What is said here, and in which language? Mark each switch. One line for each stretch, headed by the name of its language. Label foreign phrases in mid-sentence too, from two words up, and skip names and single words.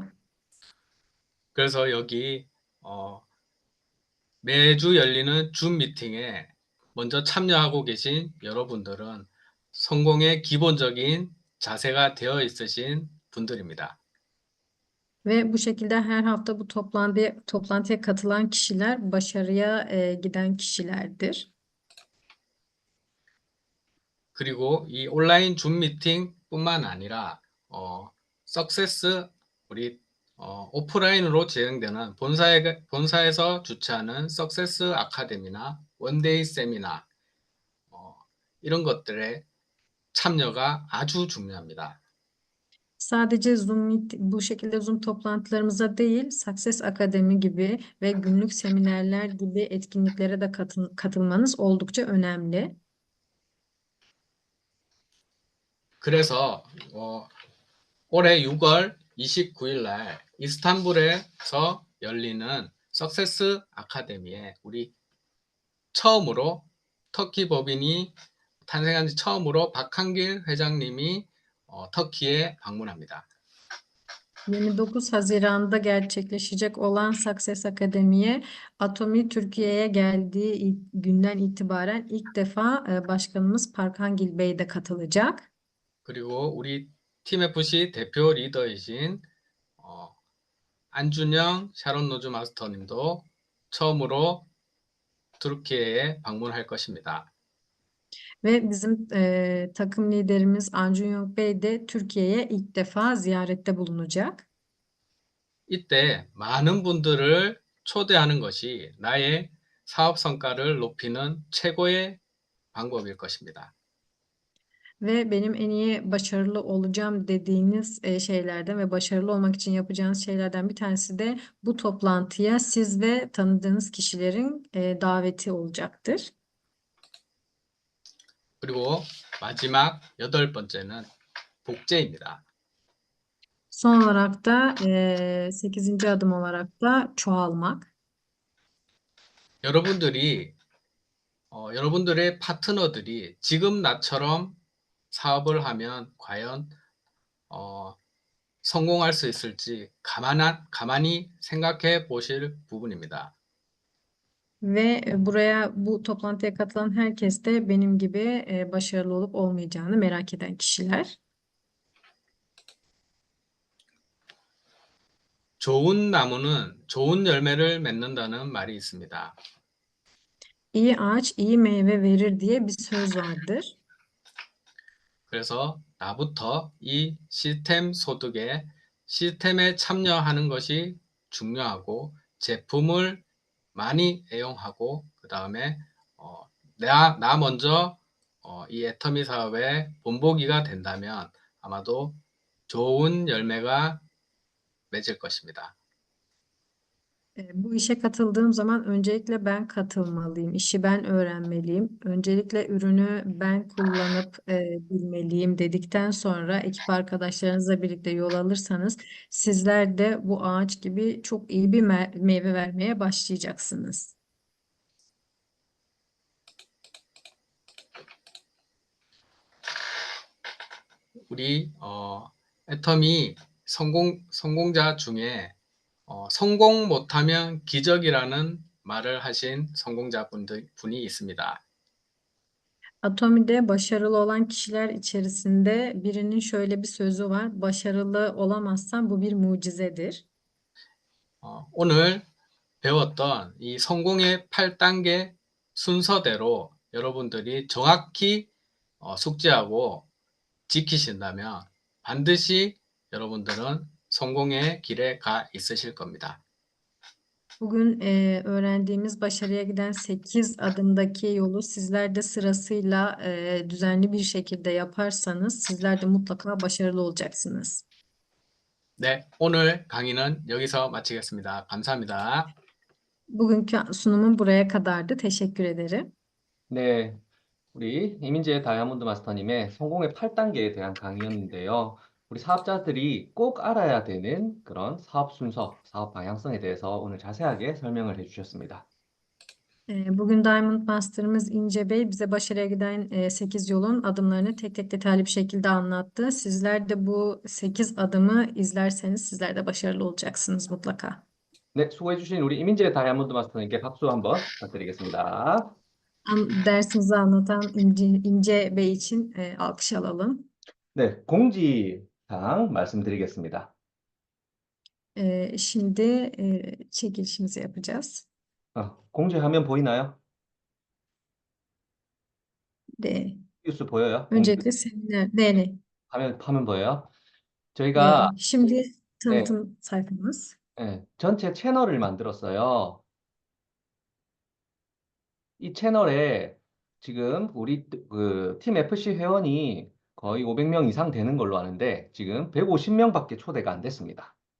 Korean: 그래서 여기 매주 열리는 줌 미팅에 먼저 참여하고 계신 여러분들은 성공의 기본적인 자세가 되어 있으신 분들입니다.
Turkish: Ve bu şekilde her hafta bu toplantıya katılan kişiler başarıya giden kişilerdir.
Korean: 그리고 이 온라인 줌 미팅뿐만 아니라 석세스 우리 오프라인으로 진행되는 본사에서 주최하는 석세스 아카데미나 원데이 세미나 이런 것들에 참여가 아주 중요합니다.
Turkish: Sadece bu şekilde Zoom toplantılarımıza değil, Success Akademi gibi ve günlük seminerler gibi etkinliklere de katılmanız oldukça önemli.
Korean: 그래서 올해 6월 29일 날 이스탄불에서 열리는 석세스 아카데미에 우리 처음으로 터키 법인이 탄생한 지 처음으로 박한길 회장님이 터키에 방문합니다.
Turkish: 29 Haziran'da gerçekleşecek olan Success Akademi'ye Atomi Türkiye'ye geldiği günden itibaren ilk defa Başkanımız Parkhangil Bey de katılacak.
Korean: 그리고 우리 팀FC 대표 리더이신 안준영 샤론 노즈 마스터님도 처음으로 türkiye'ye 방문할 것입니다.
Turkish: Ve bizim takım liderimiz Anjun Yok Bey de Türkiye'ye ilk defa ziyarette bulunacak.
Korean: 이때 많은 분들을 초대하는 것이 나의 사업 성과를 높이는 최고의 방법일 것입니다.
Turkish: Ve benim en iyi başarılı olacağım dediğiniz şeylerden ve başarılı olmak için yapacağınız şeylerden bir tanesi de bu toplantıya siz ve tanıdığınız kişilerin daveti olacaktır.
Korean: 그리고 마지막 8번째는 복제입니다.
Turkish: Son olarak da 8. adım olarak da çoğalmak.
Korean: 여러분들의 파트너들이 지금 나처럼 사업을 하면 과연 성공할 수 있을지 가만히 생각해 보실 부분입니다.
Turkish: Ve bu toplantıya katılan herkes de benim gibi başarılı olup olmayacağını merak eden kişiler.
Korean: 좋은 나무는 좋은 열매를 맺는다는 말이 있습니다.
Turkish: İyi ağaç iyi meyve verir diye bir söz vardır.
Korean: 그래서 나부터 이 시스템에 참여하는 것이 중요하고 제품을 많이 애용하고 그 다음에 나 먼저 이 애터미 사업의 본보기가 된다면 아마도 좋은 열매가 맺을 것입니다.
Turkish: Bu işe katıldığım zaman öncelikle ben katılmalıyım, işi ben öğrenmeliyim. Öncelikle ürünü ben kullanıp bilmeliyim dedikten sonra ekip arkadaşlarınızla birlikte yol alırsanız sizler de bu ağaç gibi çok iyi bir meyve vermeye başlayacaksınız.
Korean: 우리 애터미 성공자 중에 성공 못하면 기적이라는 말을 하신 성공자분이 있습니다.
Turkish: Atomi'de başarılı olan kişiler içerisinde birinin şöyle bir sözü var. Başarılı olamazsan bu bir mucizedir.
Korean: 오늘 배웠던 이 성공의 8단계 순서대로 여러분들이 정확히 숙지하고 지키신다면 반드시 여러분들은 성공의 길에 가 있으실 겁니다.
Turkish: Bugün öğrendiğimiz başarıya giden 8 adımdaki yolu sizler de sırasıyla düzenli bir şekilde yaparsanız sizler de mutlaka başarılı olacaksınız.
Korean: 네, 오늘 강의는 여기서 마치겠습니다. 감사합니다.
Turkish: Bugünkü sunumum buraya kadardı. Teşekkür ederim.
Korean: 네, 우리 이민재 다이아몬드 마스터님의 성공의 8단계에 대한 강의였는데요. 우리 사업자들이 꼭 알아야 되는 그런 사업 순서, 사업 방향성에 대해서 오늘 자세하게 설명을 해주셨습니다.
Turkish: Bugün Diamond Master'ımız İnce Bey bize başarıya giden 8 yolun adımlarını tek tek detaylı bir şekilde anlattı. Sizler de bu 8 adımı izlerseniz sizler de başarılı olacaksınız mutlaka.
Korean: 네, 수고해주신 우리 이민재 다이아몬드 마스터님께 박수 한번 부탁드리겠습니다.
Turkish: Dersimizi anlatan İnce Bey için alkış alalım.
Korean: 네, 공지사항 말씀드리겠습니다.
Turkish: Şimdi çekilişimizi yapacağız.
Korean: 공지화면 보이나요? 네. 뉴스 보여요?
Turkish: Öncelikle seminer. Ne?
Korean: 화면 보여요? 저희가
Turkish: Şimdi
Korean: 네,
Turkish: tanıtım sayfamız.
Korean: 네, 전체 채널을 만들었어요. 이 채널에 지금 우리 팀 FC 회원이 거의 500명 이상 되는 걸로 아는데 지금 150명밖에 초대가 안 됐습니다.